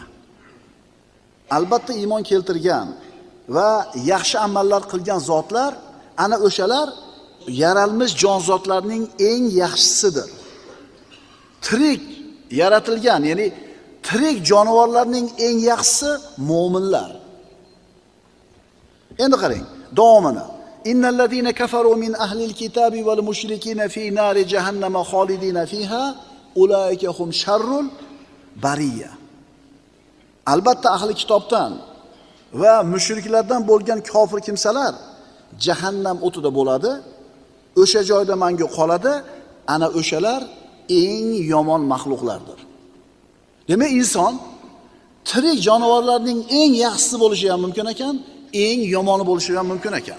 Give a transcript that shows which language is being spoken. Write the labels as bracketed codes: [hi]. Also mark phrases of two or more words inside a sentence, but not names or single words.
[uz] Albatta iymon keltirgan va yaxshi amallar qilgan zotlar ana o'shalar yaralmish jonzotlarning eng yaxshisidir. Tirik yaratilgan, ya'ni tirik jonivorlarning eng yaxshisi mu'minlar. Endi qarang, davomini. [ar] إن الذين كفروا من أهل الكتاب والمشركين في نار جهنم خالدين فيها أولئك هم شر البرية. [uz] Albatta ahli kitobdan va mushriklardan bo'lgan kofir kimsalar jahannam o'tida bo'ladi. O'sha joyda mangu qoladi. Ana o'shalar eng yomon mahluqlardir. Demak, inson tirik jonivorlarning eng yaxshisi bo'lishi ham mumkin ekan, eng yomoni bo'lishi ham mumkin ekan.